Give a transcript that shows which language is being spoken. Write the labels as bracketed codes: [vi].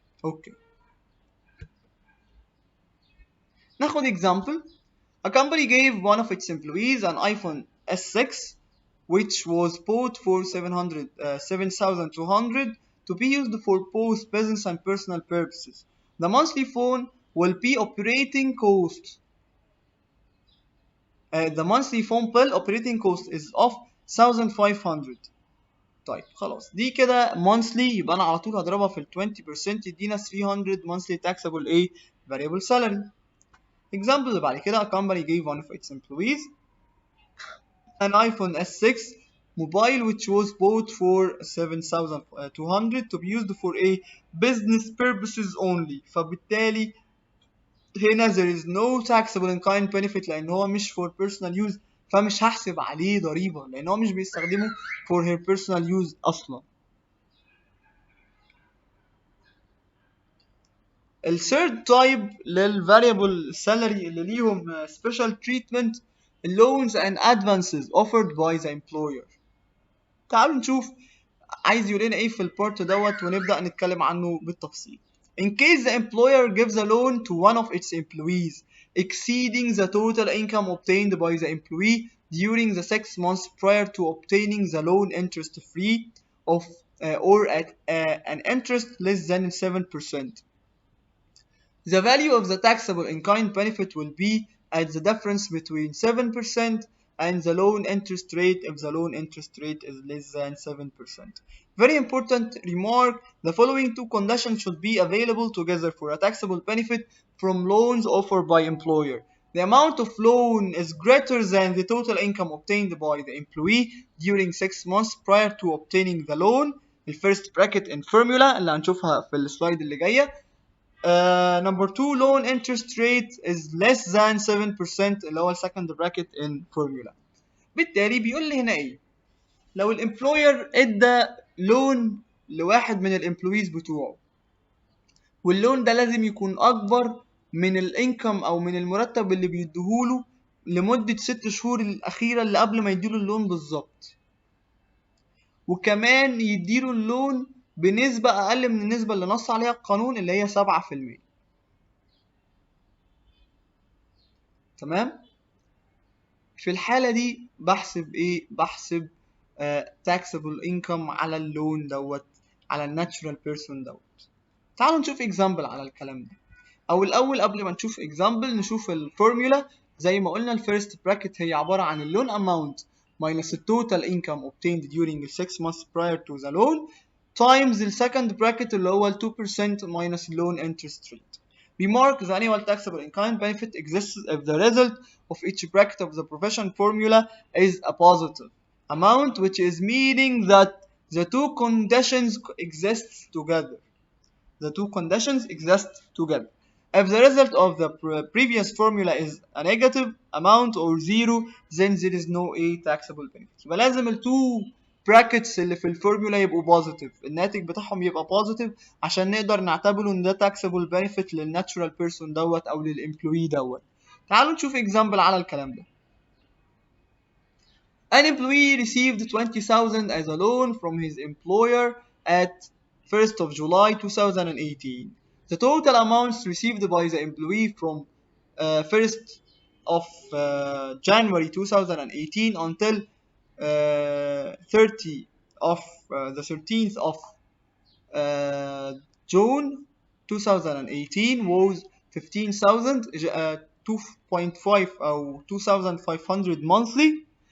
[ar] اوكي ناخد example. [en] A company gave one of its employees an iPhone S6 which was bought for 7,200 to be used for both business and personal purposes. The monthly phone will be operating cost. The monthly phone bill operating cost is of 1,500. [ar] طيب خلاص دي كده monthly يبقى انا على طول هضربها في ال 20% يدينا 300 monthly taxable ايه variable salary. [en] Example [ar] اللي بعد كده [en] a company gave one of its employees an iPhone S6 mobile which was bought for 7,200 to be used for a business purposes only. [ar] فبالتالي هنا [en] there is no taxable in kind benefit [ar] لان هو مش for personal use فمش هحسب عليه ضريبة لان هو مش بيستخدمه for her personal use اصلا. الثيرد تايب للفاريبل سالري اللي ليهم [en] special treatment loans and advances offered by the employer. [ar] تعالوا نشوف عايز يقول لنا ايه في البارت دوت ونبدأ نتكلم عنه بالتفصيل. [en] In case the employer gives a loan to one of its employees exceeding the total income obtained by the employee during the 6 months prior to obtaining the loan interest free of or at an interest less than 7%. The value of the taxable in kind benefit will be at the difference between 7% and the loan interest rate if the loan interest rate is less than 7%. Very important remark: the following two conditions should be available together for a taxable benefit from loans offered by employer. The amount of loan is greater than the total income obtained by the employee during 6 months prior to obtaining the loan. The first bracket in formula [ar] اللي هنشوفها في السلايد اللي جايه. [en] Number 2 loan interest rate is less than 7% اللي هو second bracket in formula. [ar] بالتالي بيقول لي هنا ايه؟ لو الامبلوير ادى لون لواحد من الامبلويز بتوعه واللون ده لازم يكون اكبر من الانكم او من المرتب اللي بيديهوله لمدة 6 شهور الاخيرة اللي قبل ما يديله اللون بالظبط، وكمان يديله اللون بنسبة اقل من النسبة اللي نص عليها القانون اللي هي 7%. تمام؟ في الحالة دي بحسب ايه؟ بحسب taxable income على اللون دوت على الناتشورال بيرسون دوت. تعالوا نشوف example على الكلام ده. او الاول قبل ما نشوف example نشوف الفورمولا. زي ما قلنا الفيرست براكت هي عبارة عن اللون [en] amount minus the total income obtained during the 6 months prior to the loan times the second bracket اللي هو 2% minus loan interest rate. Remark: the annual taxable in kind benefit exists if the result of each bracket of the profession formula is a positive amount, which is meaning that the two conditions exist together. The two conditions exist together. If the result of the previous formula is a negative amount or zero, then there is no a taxable benefit. [ar] يبقى لازم ال two brackets اللي في الفورمولا يبقوا positive، الناتج بتاعهم يبقى positive عشان نقدر نعتبره ان ده taxable benefit للناتشورال بيرسون دوت او للامبلوي دوت. تعالوا نشوف example على الكلام ده. [en] An employee received 20,000 as a loan from his employer at 1st of July 2018. The total amounts received by the employee from 1st of January 2018 until 30 of the 13th of June 2018 was 15,000 2.5 أو 2,500 monthly.